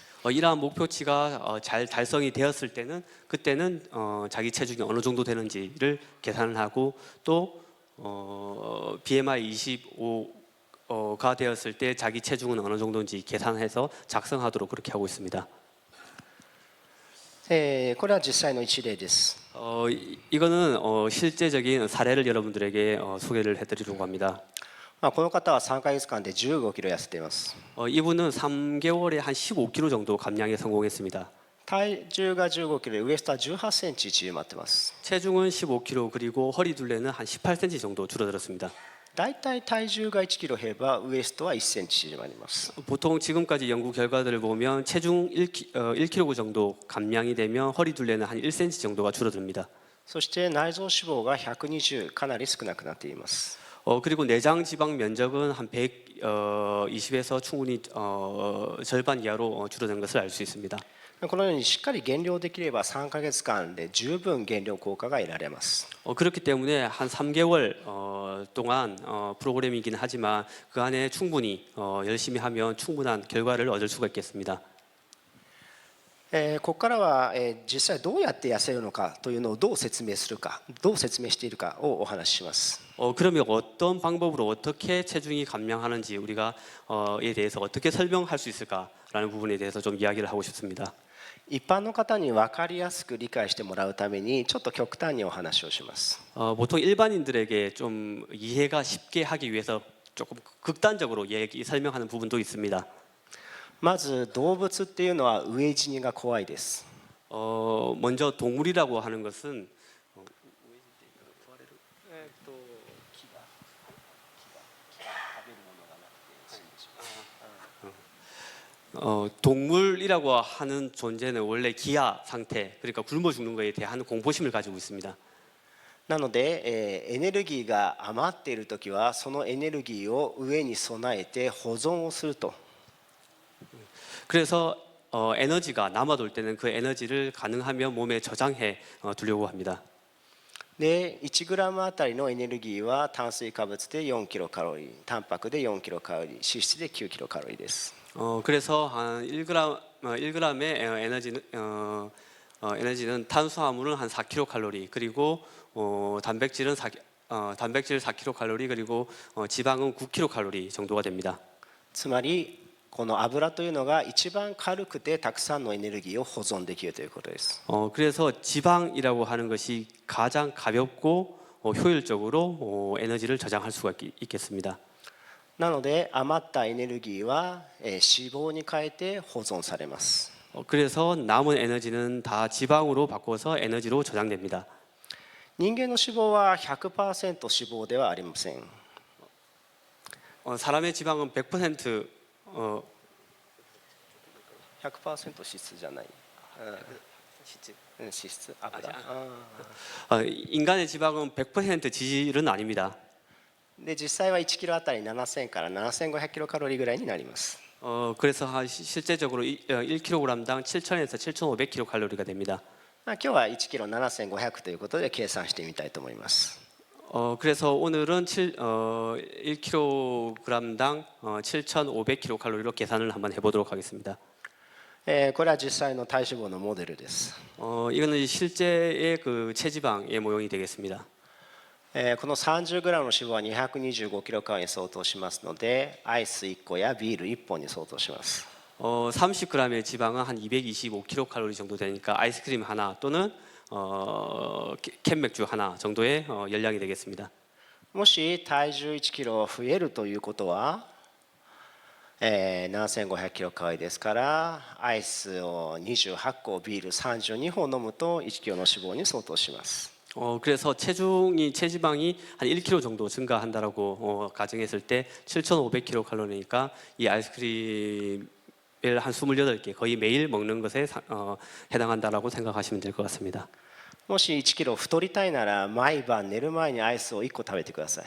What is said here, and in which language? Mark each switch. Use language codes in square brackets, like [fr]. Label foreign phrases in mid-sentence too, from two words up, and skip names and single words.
[ko] 이러한 목표치가 잘 달성이 되었을 때는 그때는 자기 체중이 어느 정도 되는지를 계산을 하고 또 BMI 25가 되었을 때 자기 체중은 어느 정도인지 계산해서 작성하도록 그렇게 하고 있습니다. [ja] これは実際の一例です。 [ko] 이거는 실제적인 사례를 여러분들에게 소개를 해드리려고 합니다. [ja] この方は3ヶ月間で15キロ痩せています。 [ko] 이분은 3개월에 한 15kg 정도 감량에 성공했습니다. [ja] 体重が15キロでウエストは18センチ縮まってます。 [ko] 체중은 15kg 그리고 허리 둘레는 한 18cm 정도 줄어들었습니다. [ja] だいたい体重が1キロ減ればウエストは1センチ縮まります。 [ko] 보통 지금까지 연구 결과들을 보면 체중 1kg 정도 감량이 되면 허리 둘레는 한 1cm 정도가 줄어듭니다. [ja] そして内臓脂肪が120かなり少なくなっています。 [ko] 그리고 내장 지방 면적은 한 120에서 충분히 절반 이하로 줄어든 것을 알 수 있습니다. [ja] このようにしっかり減量できれば3ヶ月間で十分減量効果が得られます。 [ko] 그렇기 때문에 한 3개월 동안 프로그램이긴 하지만 그 안에 충분히 열심히 하면 충분한 결과를 얻을 수가 있겠습니다. [ja] ここからは実際どうやって痩せるのかというのをどう説明するか、どう説明しているかをお話しします。 [ko] 그러면 어떤 방법으로 어떻게 체중이 감량하는지 우리가 에 대해서 어떻게 설명할 수 있을까라는 부분에 대해서 좀 이야기를 하고 싶습니다. [ja] 一般の方に分かりやすく理解してもらうためにちょっと極端にお話をします。 [ko] 보통 일반인들에게 좀 이해가 쉽게 하기 위해서 조금 극단적으로 설명하는 부분도 있습니다. [ja] まず動物っていうのは飢え死にが怖いです。 [ko] 먼저 동물이라고 하는 것은 동물이라고 하는 존재는 원래 기아 상태, 그러니까 굶어 죽는 것에 대한 공포심을 가지고 있습니다. [ja] なので、エネルギーが余っているときはそのエネルギーを飢えに備えて保存をすると。 [ko] 그래서 에너지가 남아돌 때는 그 에너지를 가능하면 몸에 저장해 두려고 합니다. [ja] で1グラムあたりのエネルギーは炭水化物で4キロカロリー、タンパクで4キロカロリー、脂質で9キロカロリーです。 [ko] 그래서 한 1g의 에너지는 탄수화물은 한 4kcal 그리고 단백질은 4kcal 그리고 지방은 9kcal 정도가 됩니다. [ja] つまりこの油というのが一番軽くてたくさんのエネルギーを保存できるということです。 [ko] 그래서 지방이라고 하는 것이 가장 가볍고 효율적으로 에너지를 저장할 수가 있겠습니다. [ja] なので余ったエネルギーは脂肪に変えて保存されます。 [ko] 그래서 남은 에너지는 다 지방으로 바꿔서 에너지로 저장됩니다. [ja] 人間の脂肪は 100% 脂肪ではありません。 [ko] 사람의 지방은 100% [ja] 100% 脂質じゃない。脂質油。 [ko] 인간의 지방은 100% 지질은 아닙니다. [ja] で実際は1キロあたり7000から7500キロカロリーぐらいになります。 [ko] 그래서 실제적으로 1kg당 7,000에서 7,500kcal가 됩니다. [ja] 今日は1キロ7500ということで計算してみたいと思います。 [ko] 그래서 오늘은 1kg당 7,500kcal로 계산을 한번 해보도록 하겠습니다. [ja] これは実際の体脂肪のモデルです。 [ko] 이거는 실제의 그 체지방의 모형이 되겠습니다. [ja] この 30g の脂肪は225キロカロリーに相当しますので、アイス1個やビール1本に相当します。 [ko] 30g의 지방은 한 225kcal 정도 되니까 아이스크림 하나 또는 캔 맥주 하나 정도의 열량이 되겠습니다. [ja] もし体重1キロ増えるということは、7500キロカロリーですから、アイスを28個、ビール32本飲むと1キロの脂肪に相当します。 [ko] 그래서 체지방이 한 1kg 정도 증가한다라고 가정했을 때 7,500kcal니까 이 아이스크림을 한 28개 거의 매일 먹는 것에 해당한다라고 생각하시면 될 것 같습니다. [ja] もし1キロ太りたいなら毎晩寝る前にアイスを1個食べてください。